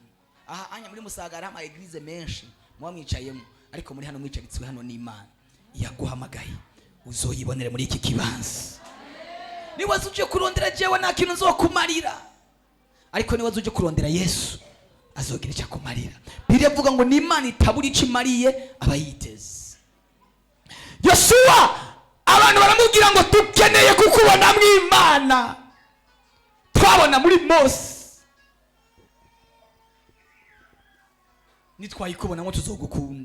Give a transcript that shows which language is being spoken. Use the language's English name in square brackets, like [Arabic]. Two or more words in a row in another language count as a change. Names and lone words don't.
[Rundi] Aha anya muri Musagara ama eglise menshi muba mwicayemo, ariko muri hano mwicaritswe hano n'Imana yaguhamagaye, uzoyibonere muri iki kibanza. Niwaza uje kurondera jewe nta kintu nzokumarira, ariko niwaza uje kurondera Yesu azogira icyo akumarira. Bibiliya avuga ngo ni Imana itabura icyo imariye abayiteze. Yosuwa abantu baramubwira ngo dukeneye kukubona mu Imana twabona muri Mose, nitwayikubona ngo tuzogukunda.